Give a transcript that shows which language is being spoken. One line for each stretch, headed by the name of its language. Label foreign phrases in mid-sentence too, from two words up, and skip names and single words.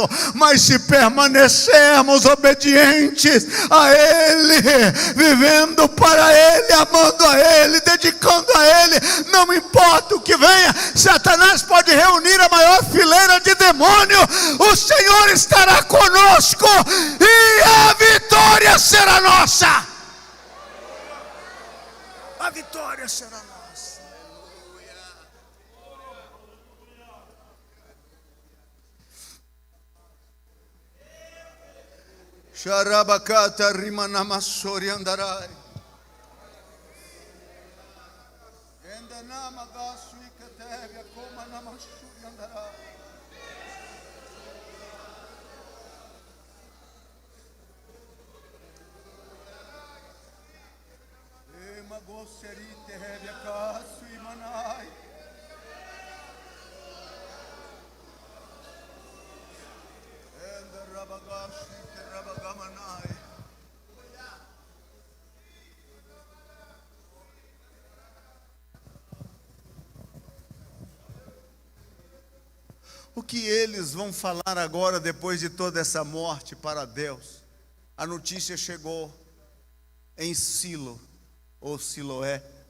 Portuguese: Mas se permanecermos obedientes a Ele, vivendo para Ele, amando a Ele, dedicando a Ele, não importa o que venha, Satanás pode reunir a maior fileira de demônio, o Senhor estará conosco e a vitória será nossa. A vitória será nossa. Xarabacata rimanamassori andarai. Endanama gasu ikatevia como namassuri andarai. Magosserite hevia casu imanai. Enda rabagashi te rabagamanai. O que eles vão falar agora depois de toda essa morte para Deus? A notícia chegou em Silo, ou Siloé.